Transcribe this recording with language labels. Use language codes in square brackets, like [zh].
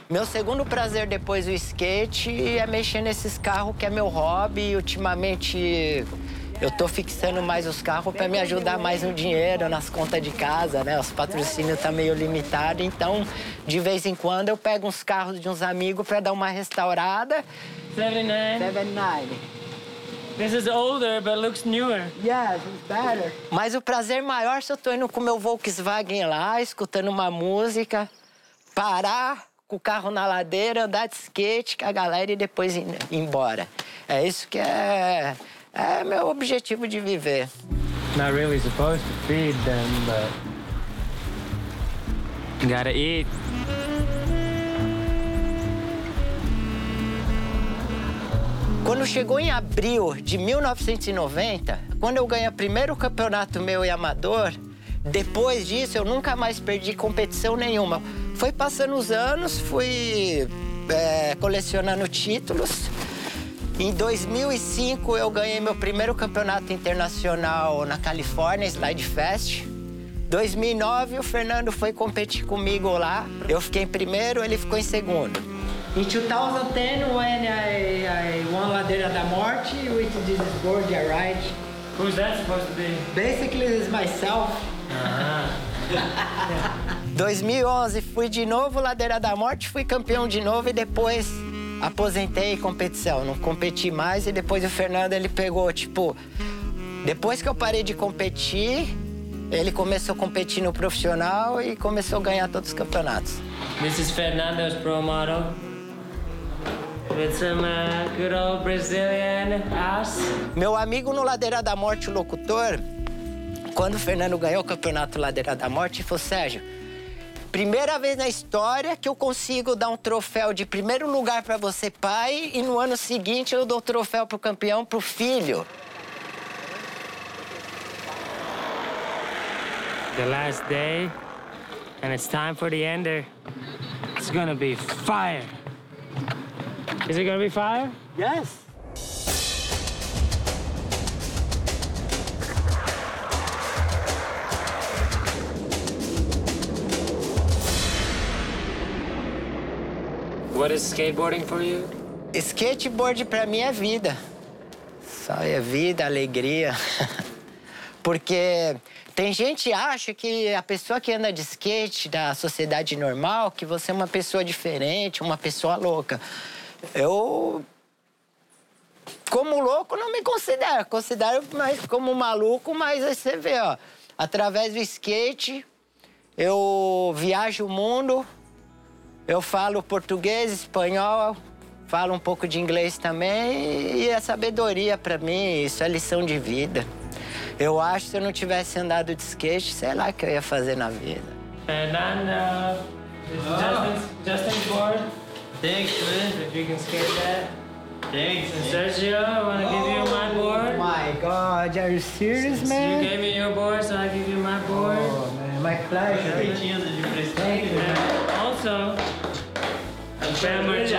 [pt] Meu segundo prazer depois do skate é mexer nesses carros, que é meu hobby. Ultimamente, eu tô fixando mais os carros pra me ajudar mais no dinheiro, nas contas de casa, né? Os patrocínios tá meio limitado. Então, de vez em quando, eu pego uns carros de uns amigos pra dar uma restaurada. 79. 79. [en] This is older, but looks newer. Yes, it's better. [pt] Mas o prazer maior se eu tô indo com meu Volkswagen lá, escutando uma música, parar com o carro na ladeira, andar de skate com a galera e depois ir embora. É isso que é meu objetivo de viver. [en] Not really supposed to feed them, but... Gotta eat. [pt] Quando chegou em abril de 1990, quando eu ganhei o primeiro campeonato meu e amador, depois disso eu nunca mais perdi competição nenhuma. Foi passando os anos, fui colecionando títulos. Em 2005 eu ganhei meu primeiro campeonato internacional na Califórnia, Slide Fest. 2009 o Fernando foi competir comigo lá. Eu fiquei em primeiro, ele ficou em segundo. [en] In 2010, when I won Ladeira da Morte, which is this gorgeous ride. Who's that supposed to be? Basically, it's myself. Uh-huh. [pt] 2011, fui de novo Ladeira da Morte, fui campeão de novo e depois aposentei competição. Não competi mais e depois o Fernando, ele pegou, tipo... Depois que eu parei de competir, ele começou a competir no profissional e começou a ganhar todos os campeonatos. [en] This is Fernando's pro model. With some good old Brazilian ass. [pt] Meu amigo no Ladeira da Morte, o locutor, quando o Fernando ganhou o campeonato Ladeira da Morte, falou, Sérgio, primeira vez na história que eu consigo dar um troféu de primeiro lugar pra você, pai, e no ano seguinte eu dou o troféu pro campeão, pro filho. [en] The last day, and it's time for the ender. It's gonna be fire. Is it gonna be fire? Yes. What is skateboarding for you? [pt] Skateboard pra mim é vida. Só é vida, alegria. Porque tem gente que acha que a pessoa que anda de skate da sociedade normal, que você é uma pessoa diferente, uma pessoa louca. Eu, como louco, não me considero. Considero mais como maluco, mas aí você vê, ó. Através do skate, eu viajo o mundo, eu falo português, espanhol, falo um pouco de inglês também, e é sabedoria pra mim, isso é lição de vida. Eu acho que se eu não tivesse andado de skate, sei lá o que eu ia fazer na vida. Fernando, Justin Ford. [en] Thanks, man. If you can skate that. Thanks. And Sergio, I want to give you my board. Oh, my God. Are you serious, Since man? You gave me your board, so I'll give you my board. Oh, man. My pleasure. Thank you, man. Also, I'm Sergio.